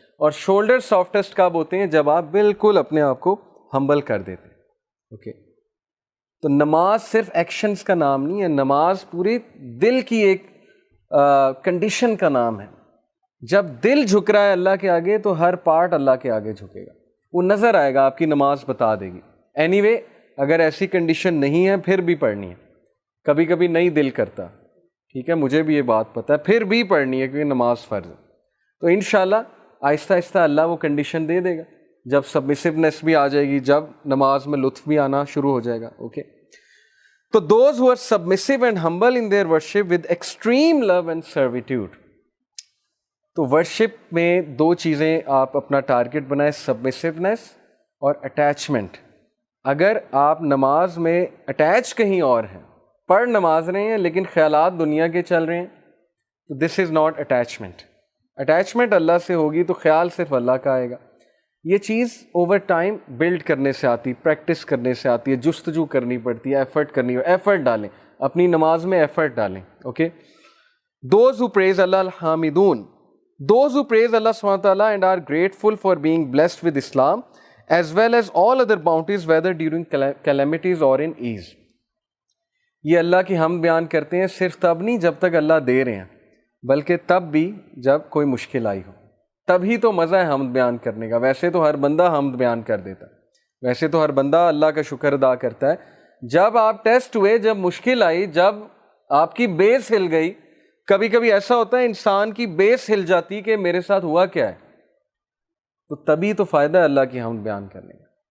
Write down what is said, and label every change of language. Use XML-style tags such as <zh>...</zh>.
<ur>اور shoulder softest کب ہوتے ہیں؟ جب آپ بالکل اپنے آپ کو ہمبل کر دیتے ہیں. اوکے. تو نماز صرف ایکشنز کا نام نہیں ہے، نماز پورے دل کی ایک کنڈیشن کا نام ہے. جب دل جھک رہا ہے اللہ کے آگے تو ہر پارٹ اللہ کے آگے جھکے گا. وہ نظر آئے گا، آپ کی نماز بتا دے گی. اینی وے اگر ایسی کنڈیشن نہیں ہے پھر بھی پڑھنی ہے. کبھی کبھی نہیں دل کرتا، ٹھیک ہے، مجھے بھی یہ بات پتہ ہے، پھر بھی پڑھنی ہے کیونکہ نماز فرض ہے. تو انشاءاللہ آہستہ آہستہ اللہ وہ کنڈیشن دے دے گا جب سبمسیونیس بھی آ جائے گی، جب نماز میں لطف بھی آنا شروع ہو جائے گا. اوکے.</ur> <en>تو those who are submissive and humble in their worship with extreme love and servitude.</en> <ur>تو ورشپ میں دو چیزیں آپ اپنا ٹارگٹ بنائیں، سبمسیونیس اور اٹیچمنٹ. اگر آپ نماز میں اٹیچ کہیں اور ہیں، پڑھ نماز رہے ہیں لیکن خیالات دنیا کے چل رہے ہیں، تو</ur> <en>This is not attachment.</en> <ur>اٹیچمنٹ اللہ سے ہوگی تو خیال صرف اللہ کا آئے گا. یہ چیز اوور ٹائم بلڈ کرنے سے آتی، پریکٹس کرنے سے آتی ہے، جستجو کرنی پڑتی ہے، ایفرٹ کرنی ہے. ایفرٹ ڈالیں اپنی نماز میں، ایفرٹ ڈالیں. Okay.</ur> <en>Those who praise Allah الحامدون. Those who praise Allah subhanahu wa ta'ala and are grateful for being blessed with Islam as well as all other bounties whether during calamities or in ease.</en> <ur>یہ اللہ کی حمد بیان کرتے ہیں صرف تب نہیں جب تک اللہ دے رہے ہیں، بلکہ تب بھی جب کوئی مشکل آئی ہو. تب ہی تو مزہ ہے حمد بیان کرنے کا. ویسے تو ہر بندہ حمد بیان کر دیتا ہے، ویسے تو ہر بندہ اللہ کا شکر ادا کرتا ہے. جب آپ ٹیسٹ ہوئے، جب مشکل آئی، جب آپ کی بیس ہل گئی، کبھی کبھی ایسا ہوتا ہے انسان کی بیس ہل جاتی کہ میرے ساتھ ہوا کیا ہے، تو تبھی تو فائدہ ہے اللہ کی حمد بیان کرنے کا.</ur>